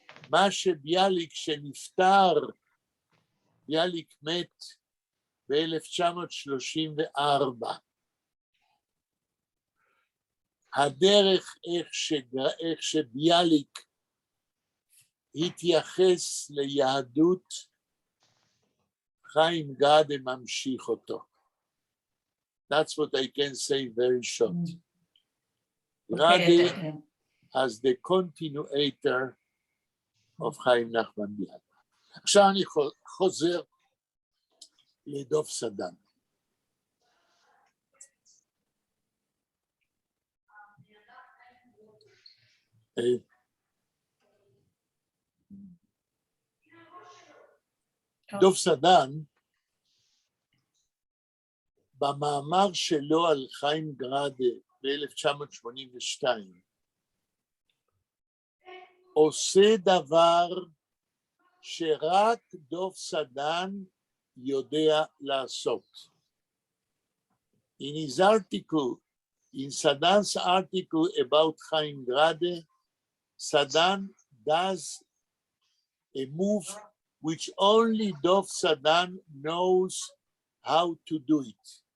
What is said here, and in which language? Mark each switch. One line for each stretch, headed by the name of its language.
Hebrew: מה שביאליק שנפטר, ביאליק מת ב-1934. הדרך איך שביאליק התייחס ליהדות, חיים גראדה ממשיך אותו.
English: That's what I can say very short. Grade as the continuator of חיים נחמן ביאליק.
Hebrew: עכשיו אני חוזר לדוב סדן. דוב סדן, במאמר שלו על חיים גראדה ב-1982, עושה דבר שרק דוב סדן יודע לעשות.
English: In his article, in Sadan's article about Chaim Grade, Sadan does a move which only Dov Sadan knows how to do it.